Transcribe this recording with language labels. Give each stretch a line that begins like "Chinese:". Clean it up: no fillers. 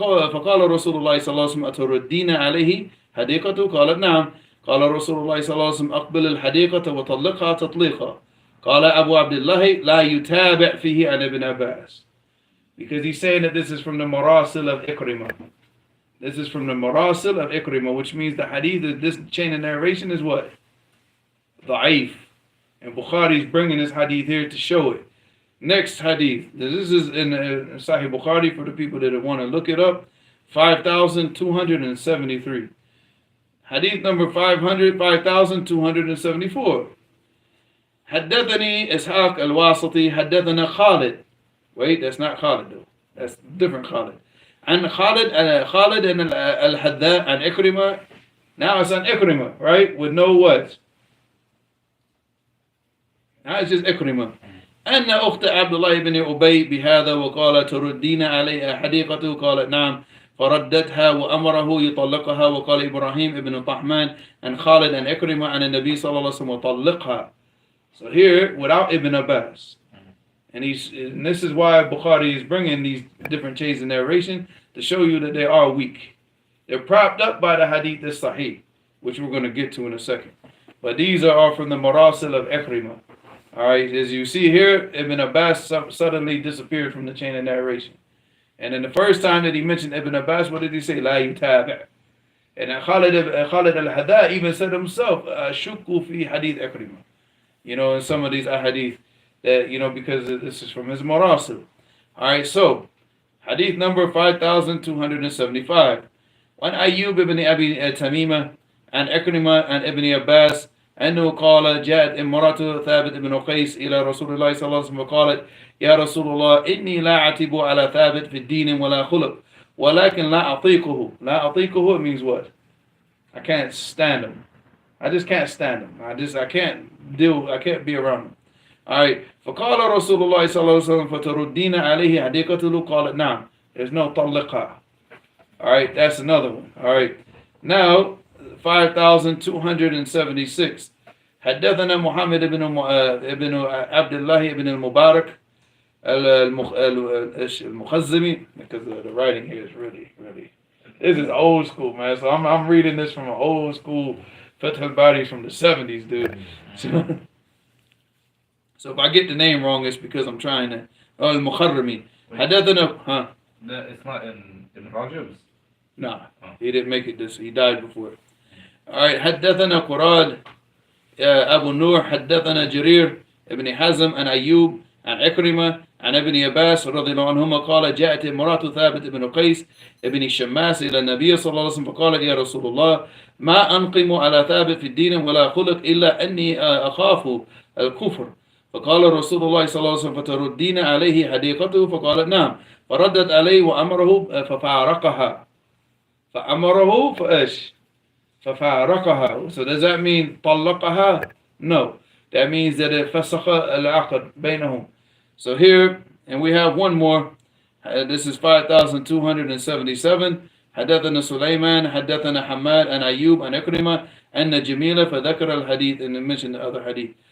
Arabic: فقال رسول الله صلى الله عليه وسلم أتردين عليه حديقته؟ قالت نعم. قال رسول الله صلى الله عليه وسلم أقبل الحديقة وطلقها تطليقا. قال أبو عبد الله لا يتابع فيه عن ابن عباس.
English: Because he's saying that this is from the Marasil of Ikrimah. This is from the Marasil of Ikrimah, which means the hadith, this chain of narration is what? Da'if. And Bukhari is bringing this hadith here to show it. Next hadith. This is in Sahih Bukhari for the people that want to look it up. 5,273. Hadith number 5,274.
Arabic: حدثني إسحاق الواسطي حدثنا خالد.
English: Wait, that's not Khalid though. That's different Khalid. And Khalid and Al-Hadda and Ikrimah. Now it's on Ikrimah, right? With no what?
Arabic: هذا just إكرمة. أن أخت عبد الله بن أبي بهذا وقال تردين عليها حديقته قالت نعم فردتها وأمره يطلقها وقال إبراهيم ابن طحمان
English: and Khalid and Ikrimah and
Arabic: النبي صلى الله عليه وسلم وطلقها.
English: So here without Ibn Abbas, and this is why Bukhari is bringing these different chains of narration to show you that they are weak. They're propped up by the hadith as Sahih, which we're going to get to in a second. But these are from the Marasil of Ikrimah. Alright, as you see here, Ibn Abbas suddenly disappeared from the chain of narration. And then the first time that he mentioned Ibn Abbas, what did he say?
Arabic: La yutabi'.
English: And Khalid al-Hada even said himself,
Arabic: shukku fi hadith Ikrimah.
English: You know, in some of these ahadith, that, you know, because this is from his Marasil. Alright, so, hadith number 5275. When Ayyub ibn Abi Tamimah and Ikrimah and Ibn Abbas
Arabic: أنه قال جاءت امرأة ثابت بن قيس إلى رسول الله صلى الله عليه وسلم وقالت يا رسول الله إني لا أعتب على ثابت في الدين ولا خلق ولكن لا أطيقه. لا أطيقه
English: means what? I can't stand him. I just can't stand him. I can't be around him. Alright.
Arabic: فقال رسول الله صلى الله عليه وسلم فتردين عليه حديقته قالت نعم.
English: There's no طلقها. Alright, that's another one. Alright. Now 5276.
Arabic: حدثنا محمد ابن عبد الله ابن المبارك المخزمي,
English: because the writing here is really this is old school, man. So I'm reading this from an old school Fath al-Bari from the 70s, dude. So if I get the name wrong, it's because I'm trying to. Al-Mukharrami. حدثنا It's not in Rajab's. No, he didn't make it this. He died before it.
Arabic: Alright, حدثنا قراد أبو النور حدثنا جرير ابن حزم عن أيوب عن عكرمة عن ابن عباس رضي الله عنهما قال جاءت امرأة ثابت بن قيس ابن شماس إلى النبي صلى الله عليه وسلم فقالت يا رسول الله ما أنقم على ثابت في الدين ولا خلق إلا أني أخاف الكفر فقال رسول الله صلى الله عليه وسلم فتردين عليه حديقته فقالت نعم فردت عليه وأمره ففارقها فأمره فإيش ففارقها.
English: So does that mean طلقها? No. That means that it
Arabic: فسخ العقد بينهم.
English: So here, and we have one more. This is 5277.
Arabic: حدثنا سليمان حدثنا حماد عن أيوب عن إكرمة أن جميلة فذكر الحديث
English: and mentioned the other hadith.